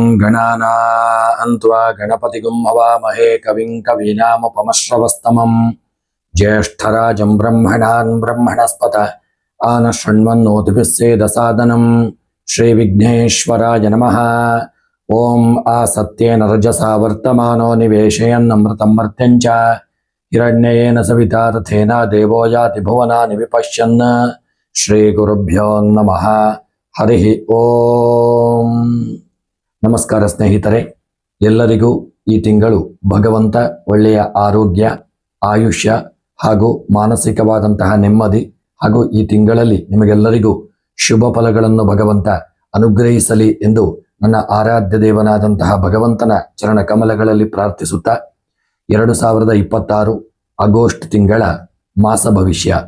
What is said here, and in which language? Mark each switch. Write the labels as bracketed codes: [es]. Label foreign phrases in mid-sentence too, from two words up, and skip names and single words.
[sa] गणानान्त्वा गणपतिगुं हवामहे कविं कवीनामुपमश्रवस्तमं ज्येष्ठराजं ब्रह्मणान् ब्रह्मणस्पत आनशृण्वन्नोतिभिस्सेदसादनं श्रीविघ्नेश्वराय नमः। ओम आसत्येन रजसा वर्तमानो निवेशयन्नमृतं मर्त्यं च हिरण्येन सविता रथेन देवो याति भुवनानि विपश्यन्। श्रीगुरुभ्यो नमः। ಹರಿ ಓಂ. [kn] ನಮಸ್ಕಾರ ಸ್ನೇಹಿತರೆ, ಎಲ್ಲರಿಗೂ ಈ ತಿಂಗಳು ಭಗವಂತ ಒಳ್ಳೆಯ ಆರೋಗ್ಯ, ಆಯುಷ್ಯ ಹಾಗೂ ಮಾನಸಿಕವಾದಂತಹ ನೆಮ್ಮದಿ ಹಾಗೂ ಈ ತಿಂಗಳಲ್ಲಿ ನಿಮಗೆಲ್ಲರಿಗೂ ಶುಭ ಫಲಗಳನ್ನು ಭಗವಂತ ಅನುಗ್ರಹಿಸಲಿ ಎಂದು ನನ್ನ ಆರಾಧ್ಯ ದೇವನಾದಂತಹ ಭಗವಂತನ ಚರಣ ಕಮಲಗಳಲ್ಲಿ ಪ್ರಾರ್ಥಿಸುತ್ತಾ 2026 ಆಗಸ್ಟ್ ತಿಂಗಳ ಮಾಸ ಭವಿಷ್ಯ.